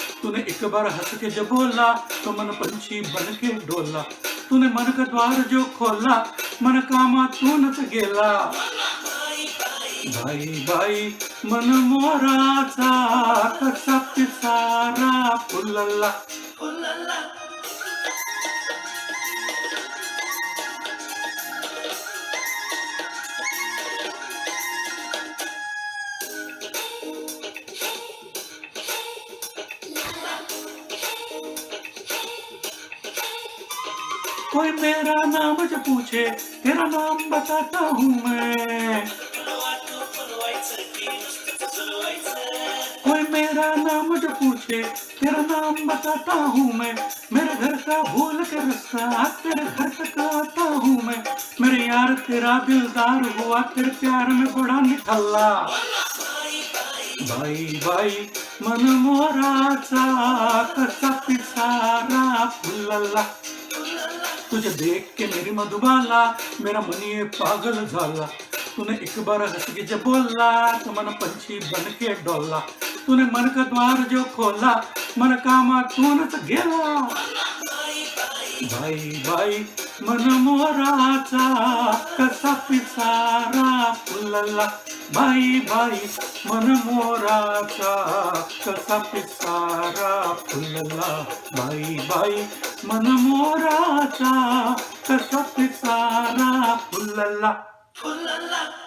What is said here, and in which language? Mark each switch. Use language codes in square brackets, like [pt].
[hi] तूने एक बार हंस के जो बोला तो मन पंछी बन के डोला. तूने मन का द्वार जो खोला [mr] मन कामा तूनच गेला. बाई बाई मन मोराचा कसा पिसारा फुलला. [hi] कोई मेरा नाम जो पूछे तेरा नाम बताता हूँ मैं. कोई मेरा नाम जो पूछे तेरा नाम बताता हूँ मैं. मेरे घर का भूल के रास्ता तेरे घर तक आता हूँ मैं. मेरे यार तेरा दिलदार हुआ तेरे प्यार में बड़ा निठल्ला. [mr] बाई बाई मन मोराचा कसा पिसारा फुलला. [hi] तुझे देख के मेरी मधुबाला मेरा मन ये पागल झाला. तूने एक बार हंस के जब बोला तो मन पंछी बन के डोला. तूने मन का द्वार जो खोला [mr] मन कामा तूनच गेला. बाई बाई मन मोराचा कसा पिसारा फुलला, बाई बाई मन मोराचा कसा पिसारा फुलला, बाई बाई मन मोराचा कसा पिसारा फुलला फुलला.